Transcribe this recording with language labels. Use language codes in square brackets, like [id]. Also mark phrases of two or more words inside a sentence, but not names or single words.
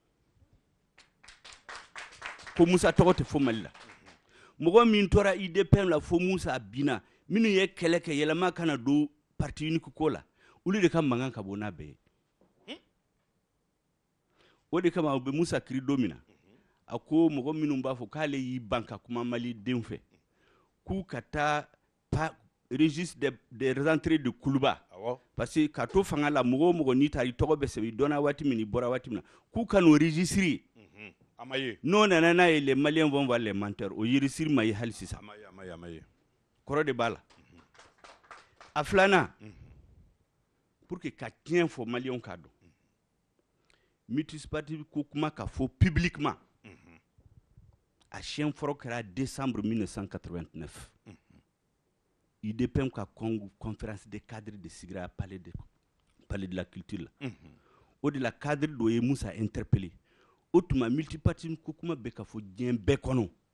[bm] ko Musa tɔgɔ tɛ fɔ Mali la mɔgɔ min tora IDPM la fo Musa binna minnu ye kɛlɛ kɛ yɛlɛma kana don parti unique ko la olu de ka mankan ka bon n'a bɛɛ ye o de kama u bɛ Musa kiri don min na a ko mɔgɔ minnu b'a fɔ k'ale y'i ban ka kuma Mali denw fɛ k'u ka taa [fr] registre des rentrées de Kuluba parce que [bm] ka to fanga la mɔgɔ o mɔgɔ n'i taara i tɔgɔ bɛ sɛbɛn i dɔnna waati min i bɔra waati min na k'u ka n'o registre n'o nana n'a ye [fr] les Maliens vont voir les menteurs [bm] o registre ma ye hali sisan kɔrɔ de b'a la a filanan [fr] pour que [bm] ka tiɲɛ fɔ Maliens k'a dɔn multipartisme ko kuma ka fɔ publiquement a siɲɛ fɔlɔ kɛra décembre 1989 IDPM ka [fr] conférence des cadres de [bm] sigira [fr] palais de la culture [bm] la o de la cadre dɔ ye Musa interpellé o tuma multipartisme ko kuma bɛ ka fɔ diɲɛ bɛɛ kɔnɔ